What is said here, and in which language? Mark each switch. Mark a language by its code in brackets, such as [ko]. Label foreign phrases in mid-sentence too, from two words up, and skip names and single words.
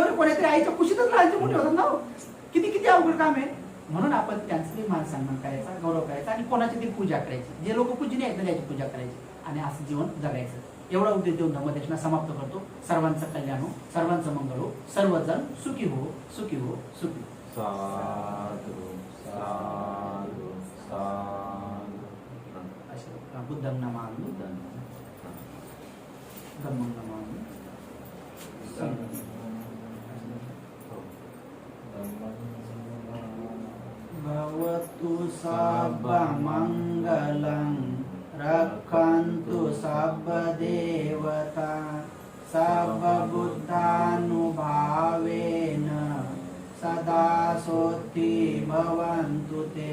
[mr] नवरे कोणातरी आईच्या कुशीतच लहानचे मोठे होतात ना. किती किती अवघड काम आहे. म्हणून आपण त्यांचे मान सन्मान करायचा, गौरव करायचा आणि कोणाची ती पूजा करायची. जे लोक पूजनीय आहेत त्याची पूजा करायची आणि असं जीवन जगायचं. एवढा उद्देश देऊन धर्मदेशना समाप्त करतो. सर्वांचं कल्याण हो, सर्वांचं मंगल हो, सर्वजण सुखी हो, सुखी हो, सुखी. [pi] साधु साधु साधु. बुद्धं नमामि, धम्मं नमामि, [sa] भवतु सर्वमङ्गलं, रक्षन्तु सर्वदेवता, सर्वबुद्धानुभावेन सदा सोत्ति भवन्तु ते.